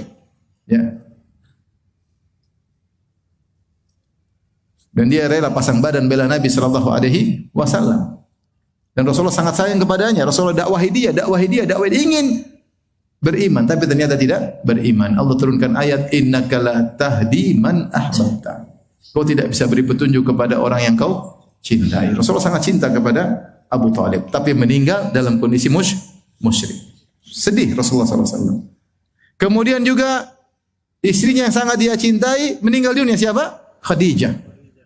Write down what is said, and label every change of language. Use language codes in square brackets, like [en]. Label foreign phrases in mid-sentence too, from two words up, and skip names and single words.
[id] Ya. Dan dia rela pasang badan bela Nabi [ar] صلى الله عليه وسلم. [id] Dan Rasulullah sangat sayang kepadanya. Rasulullah dakwahi dia, ingin beriman, tapi ternyata tidak beriman. Allah turunkan ayat, [ar] إنك لا تهدي من أحببت. [id] Kau tidak bisa beri petunjuk kepada orang yang kau cintai. Rasulullah sangat cinta kepada Abu Talib, tapi meninggal dalam kondisi musyrik. Sedih Rasulullah SAW. Kemudian juga istrinya yang sangat dia cintai meninggal dunia, siapa?